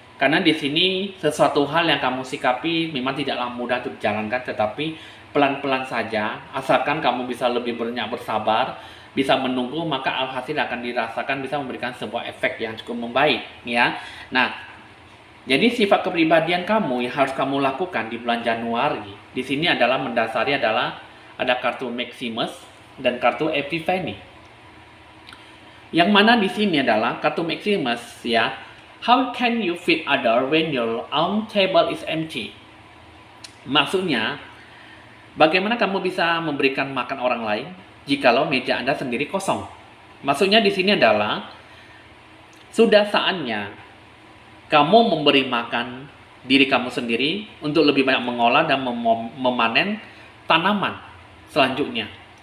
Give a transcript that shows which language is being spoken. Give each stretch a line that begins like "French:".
Indonesian: Karena di sini sesuatu hal yang kamu sikapi memang tidaklah mudah untuk dijalankan, tetapi pelan-pelan saja, asalkan kamu bisa lebih banyak bersabar, bisa menunggu, maka hasil akan dirasakan bisa memberikan sebuah efek yang cukup membaik, ya. Nah, jadi sifat kepribadian kamu yang harus kamu lakukan di bulan Januari di sini adalah mendasari adalah ada kartu Maximus dan kartu Epiphany. Yang mana di sini adalah kartu Maximus, ya.
English: How can you feed other when your own table is empty?
Indonesian: Maksudnya, bagaimana kamu bisa memberikan makan orang lain jikalau meja Anda sendiri kosong? Maksudnya di sini adalah sudah saatnya kamu memberi makan diri kamu sendiri untuk lebih banyak mengolah dan memanen tanaman selanjutnya.